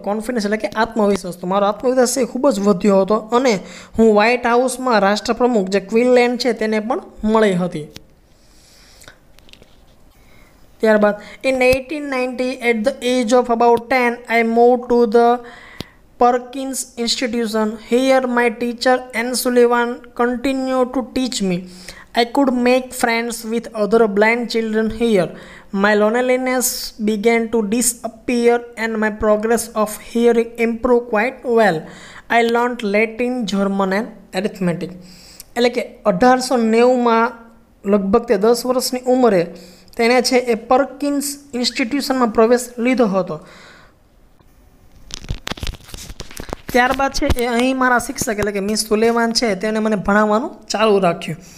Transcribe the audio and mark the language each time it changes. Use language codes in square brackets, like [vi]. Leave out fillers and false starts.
[gu] Confidence એટલે કે આત્મવિશ્વાસ, તો મારો આત્મવિશ્વાસ છે ખૂબ જ વધ્યો હતો અને હું વ્હાઇટ હાઉસમાં રાષ્ટ્રપ્રમુખ જે ક્વીનલેન્ડ છે તેને પણ મળી હતી. ત્યારબાદ [en] In 1890 at the age of about 10 I move to the Perkins institution. Here my teacher Ann Sullivan continue to teach me. I could make friends with other blind children here. My loneliness began to disappear and my progress of hearing improved quite well. I learned Latin, German and arithmetic. [gu] એટલે કે 1890માં લગભગ તે 10 વર્ષની ઉંમરે તેને છે એ પર્કિન્સ ઇન્સ્ટિટ્યુશનમાં પ્રવેશ લીધો હતો. ત્યારબાદ છે એ અહીં મારા શિક્ષક એટલે કે મિસ સુલેવાન છે તેને મને ભણાવવાનું ચાલુ રાખ્યું.